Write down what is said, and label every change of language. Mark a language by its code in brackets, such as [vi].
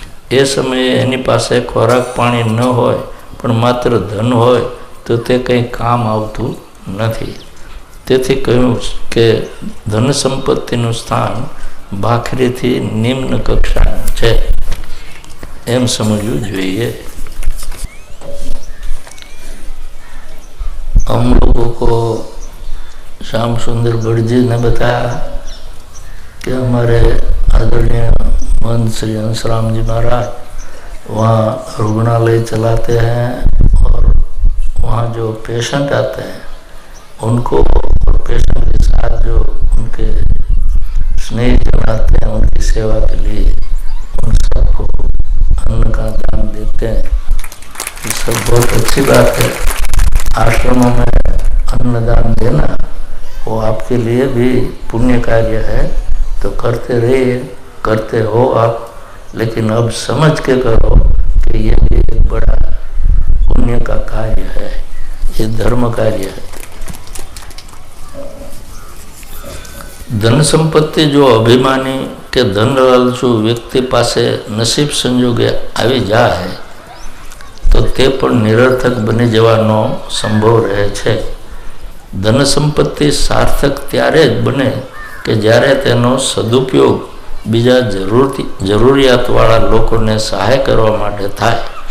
[gu] એ સમયે એની પાસે ખોરાક પાણી ન હોય પણ માત્ર ધન હોય તો તે કંઈ કામ આવતું નથી. તેથી કહ્યું કે ધન સંપત્તિનું સ્થાન ભાખરીથી નિમ્ન કક્ષાનું છે એમ સમજવું જોઈએ. [hi] हम लोगों को श्याम सुंदर गढ़ जी ने बताया कि हमारे आदरणीय महंत श्री हंसराम जी महाराज वहाँ रुग्णालय चलाते हैं और वहाँ जो पेशेंट आते हैं उनको और पेशेंट के साथ जो उनके स्नेहिजन आते हैं उनकी सेवा के लिए उन सबको अन्न का दान देते हैं. ये सब बहुत अच्छी बात है. आश्रमों में अन्नदान देना वो आपके लिए भी पुण्य कार्य है. तो करते रहिए, करते हो आप. लेकिन अब समझ के करो कि ये भी एक बड़ा पुण्य का कार्य है, ये धर्म कार्य है। [gu] धन संपत्ति जो अभिमानी के धन लालचू व्यक्ति पासे नसीब संजोगे આવી જાય તો તે પણ નિરર્થક બની જવાનો સંભવ રહે છે। ધન સંપત્તિ સાર્થક ત્યારે જ બને કે જ્યારે તેનો સદુપયોગ બીજા જરૂરિયાતવાળા લોકોને સહાય કરવા માટે થાય।